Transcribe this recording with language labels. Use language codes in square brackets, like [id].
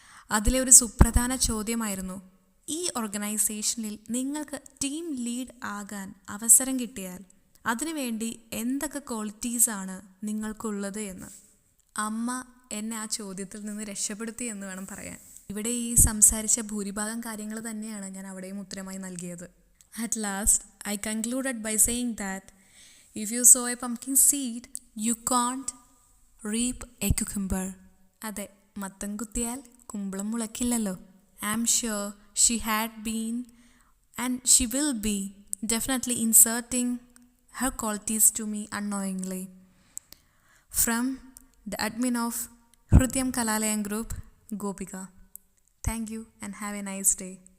[ml] അതിലെ ഒരു സുപ്രധാന ചോദ്യമായിരുന്നു, ഈ ഓർഗനൈസേഷനിൽ നിങ്ങൾക്ക് ടീം ലീഡ് ആകാൻ അവസരം കിട്ടിയാൽ അതിനുവേണ്ടി എന്തൊക്കെ ക്വാളിറ്റീസാണ് നിങ്ങൾക്കുള്ളത് എന്ന്. അമ്മ എന്നെ ആ ചോദ്യത്തിൽ നിന്ന് രക്ഷപ്പെടുത്തി എന്ന് വേണം പറയാൻ. ഇവിടെ ഈ സംസാരിച്ച ഭൂരിഭാഗം കാര്യങ്ങൾ തന്നെയാണ് ഞാൻ അവിടെയും ഉത്തരമായി നൽകിയത്. [en] At last, I concluded by saying that if you sow a pumpkin seed, you can't reap a cucumber. [ml] അതെ, മത്തം കുത്തിയാൽ കുമ്പളം മുളയ്ക്കില്ലല്ലോ. [en] I am sure she had been and she will be definitely inserting her qualities to me unknowingly. From the admin of Hrudyam Kalalayam Group, Gopika. Thank you and have a nice day.